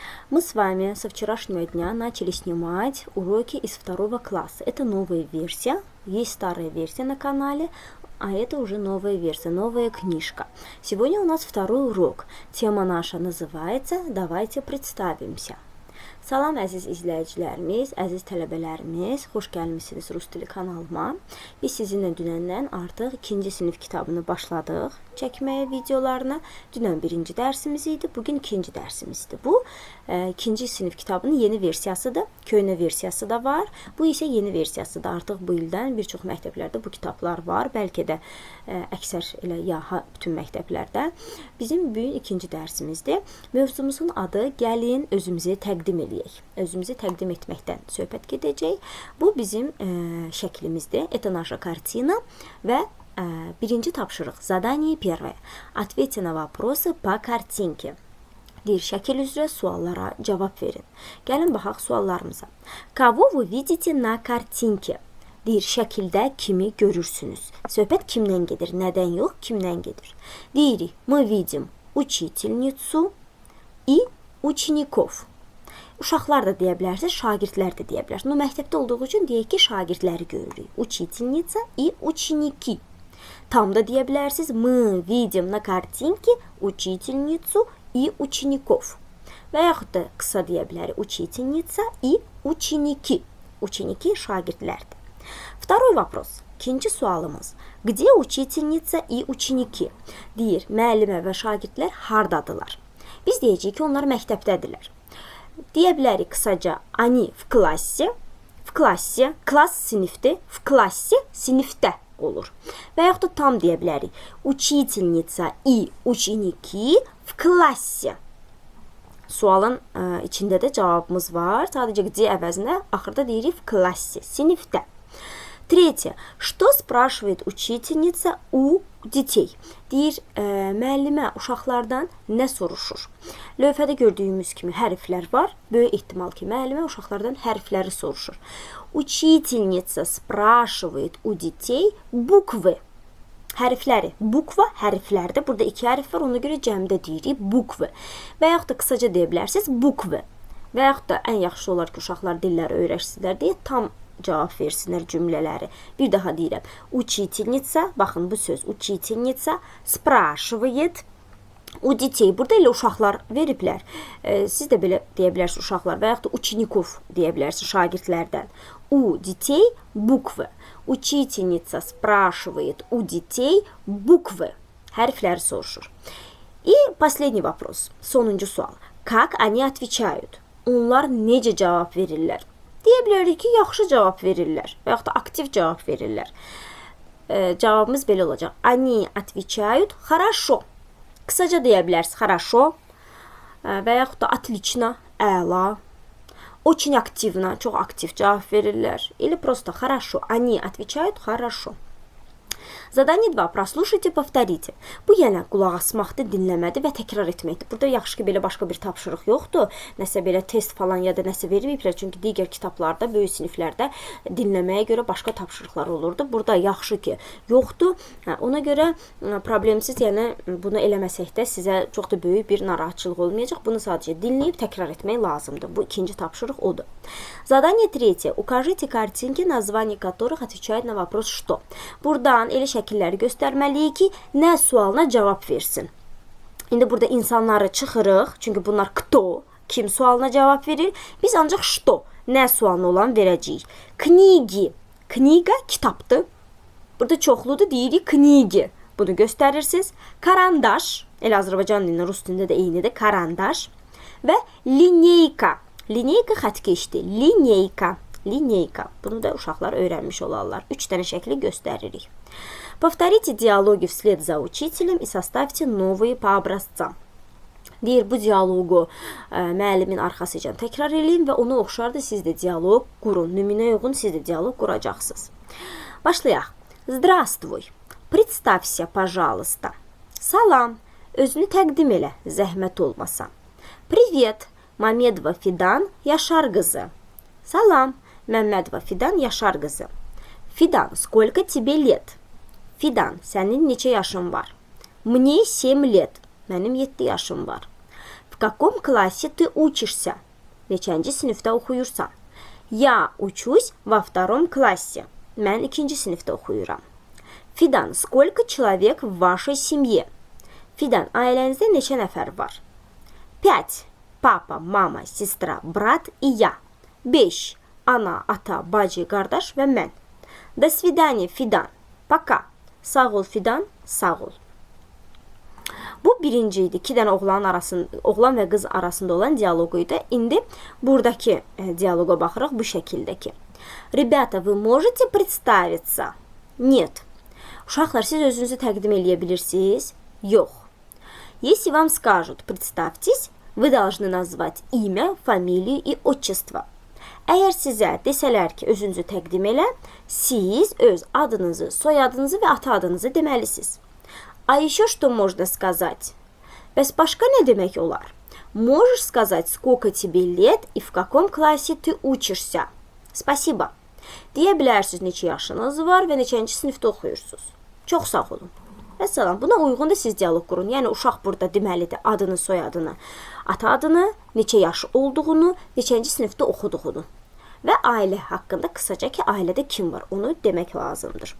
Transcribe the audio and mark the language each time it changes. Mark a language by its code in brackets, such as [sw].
[ru] Мы с вами со вчерашнего дня начали снимать уроки из 2 класса. Это новая версия, есть старая версия на канале, а это уже новая версия, новая книжка. Сегодня у нас 2 урок. Тема наша называется «Давайте представимся». [az] Salam əziz izləyicilərimiz, əziz tələbələrimiz, xoş gəlmisiniz Rus dili kanalıma. Biz sizinlə dünəndən artıq 2-ci sinif kitabını başladıq çəkməyə videolarına. Dünən 1-ci dərsimiz idi, bugün 2-ci dərsimizdir. Bu 2-ci sinif kitabının yeni versiyasıdır, köhnə versiyası da var. Bu isə yeni versiyasıdır. Artıq bu ildən bir çox məktəblərdə bu kitablar var, bəlkə də əksər elə bütün məktəblərdə. Bizim bugün 2-ci dərsimizdir. Mövzumuzun adı gəlin özümüzü təqdim edək. Özümüzü təqdim etməkdən söhbət gedəcək. Bu bizim şəklimizdir. [ru] Это наша картина [az] və birinci tapşırıq. [ru] Задание первое. Ответьте на вопросы по картинке. [az] Deyir, şəkil üzrə suallara cavab verin. Gəlin baxaq suallarımıza. [ru] Кого вы видите на картинке? [az] Deyir, şəkildə kimi görürsünüz? Söhbət kimdən gedir? Nədən yox, kimdən gedir? Deyirik, [ru] мы видим учительницу и учеников. [az] Uşaqlar da deyə bilərsiniz, şagirdlər də deyə bilərsiniz. No, məktəbdə olduğu üçün deyək ki, şagirdləri görürük. [ru] Учительница и ученики. [az] Tam da deyə bilərsiniz, [ru] мы видим на картинке учительницу и учеников. [az] Və yaxud da qısa deyə bilərik, [ru] учительница и ученики. Ученики [az] şagirdlərdir. [ru] Второй вопрос. [az] İkinci sualımız. [ru] Где учительница и ученики? [az] Deyir, müəllimə və şagirdlər hardadılar? Biz deyəcəyik ki, onlar məktəbdədirlər. Deyə bilərik qısaca, [ru] они в классе, [az] klass sinifdir, [ru] в классе [az] sinifdə olur. Və yaxud da tam deyə bilərik, [ru] учительница и ученики в классе. [az] Sualın içində də cavabımız var. Sadəcə где əvəzinə axırda deyirik в классе, sinifdə. [ru] Третье. Что спрашивает учительница у детей? [az] Deyir, müəllimə uşaqlardan nə soruşur? Lövhədə gördüyümüz kimi hərflər var. Böyük ehtimal ki, müəllimə uşaqlardan hərfləri soruşur. [ru] Учительница спрашивает у детей bukvы. [az] Hərfləri. Bukva hərflərdir. Burada 2 hərf var, ona görə cəmdə deyirik bukvı. Və yaxud da qısaca deyə bilərsiniz bukvı. Və yaxud da ən yaxşı olar ki, uşaqlar dilləri öyrəşsinlər deyə tam cavab versinlər cümlələri. Bir daha deyirəm. [ru] Учительница, [az] baxın bu söz, [ru] учительница спрашивает у детей. [az] Burada elə uşaqlar veriblər. Siz də belə deyə bilərsiniz uşaqlar və yaxud da учеников deyə bilərsiniz şagirdlərdən. [ru] У детей буквы. Учительница спрашивает у детей буквы. [az] Hərfləri soruşur. [ru] И последний вопрос. [az] Sonuncu sual. [ru] Как они отвечают? [az] Onlar necə cavab verirlər? Deyə bilərik ki, yaxşı cavab verirlər və yaxud da aktiv cavab verirlər. Cavabımız belə olacaq. [ru] Они отвечают хорошо. [az] Qısaca deyə bilərsiniz хорошо və yaxud da отлично, əla. [ru] Очень активно, [az] çox aktiv cavab verirlər. [ru] Или просто хорошо. Они отвечают хорошо. Задание 2. Прослушайте, повторите. [az] Bu yəni qulaq asmaqdır, dinləmədir və təkrar etməkdir. Burada yaxşı ki, belə başqa bir tapşırıq yoxdur. Nəsə belə test falan ya da nəsə verməyiblər. Çünki digər kitablarda, böyük siniflərdə dinləməyə görə başqa tapşırıqlar olurdu. Burada yaxşı ki, yoxdur. Ona görə problemsiz, yəni bunu eləməsək də sizə çox da böyük bir narahatçılıq olmayacaq. Bunu sadəcə dinləyib təkrar etmək lazımdır. Bu ikinci tapşırıq odur. [ru] Задание 3. Укажите картинки, название которых отвечает на вопрос «что». [az] Buradan elə şəkilləri göstərməliyik ki, nə sualına cavab versin. İndi burada insanları çıxırıq, çünki bunlar кто, kim sualına cavab verir. Biz ancaq что, nə sualına olan verəcəyik. Kniги, kniga kitabdır. Burada çoxludur, deyirik kniги. Bunu göstərirsiniz. Karandaş, elə Azərbaycan dilində, Rus dilində də eynidir, karandaş. Və lineyka, lineyka xətkeşdir, lineyka. Lineyka. Bunu da uşaqlar öyrənmiş olarlar. 3 dənə şəkli göstəririk. [ru] Повторите диалоги вслед за учителем и составьте новые по образцам. [az] Deyir, bu dialoqu müəllimin arxasıca təkrar edin və ona oxşar da siz də dialoq qurun. Nümunəyə uyğun siz də dialoq quracaqsınız. Başlayaq. [ru] Здравствуй. Представься, пожалуйста. [az] Salam. Özünü təqdim elə, zəhmət olmasa. [ru] Привет. [az] Mamedova Fidan Yaşar qızı. Salam. Məmmədova Fidan Yaşar qızı. Fidan, [ru] сколько тебе лет? [az] Fidan, sənin neçə yaşın var? [ru] Мне 7 лет. [az] Mənim 7 yaşım var. [ru] В каком классе ты учишься? [az] Neçənci sinifdə oxuyursan? [ru] Я учусь во втором классе. [az] Mən 2-ci sinifdə oxuyuram. [ru] Fidan, сколько человек в вашей семье? [az] Fidan, ailənizdə neçə nəfər var? 5. [ru] Papa, mama, sestra, brat и я. 5. [az] Ana, ata, bacı, qardaş və mən. [ru] До свидания, Fidan. Пока. [az] Sağ ol, Fidan. Sağ ol. Bu birinci idi. 2 dənə oğlan və qız arasında olan dialoqu idi. İndi buradakı dialoqa baxırıq bu şəkildəki. [ru] Ребята, вы можете представиться? Нет. [az] Uşaqlar, siz özünüzü təqdim eləyə bilirsiniz? Yox. [ru] Если вам скажут представьтесь, вы должны назвать имя, фамилию и отчество. [az] Əgər sizə desələr ki, özünüzü təqdim elə, siz öz adınızı, soyadınızı və ata adınızı deməlisiniz. [ru] А еще что можно сказать? [az] Bəs başqa nə demək olar? [ru] Можешь сказать, сколько тебе лет и в каком классе ты учишься? Спасибо. [az] Deyə bilərsiniz neçə yaşınız var və neçənci sinifdə oxuyursunuz. Çox sağ olun. Vəssalam, buna uyğun da siz dialoq qurun. Yəni, uşaq burada deməlidir adını, soyadını, ata adını, neçə yaşı olduğunu, neçənci sinifdə oxuduğunu və ailə haqqında qısaca ki, ailədə kim var, onu demək lazımdır.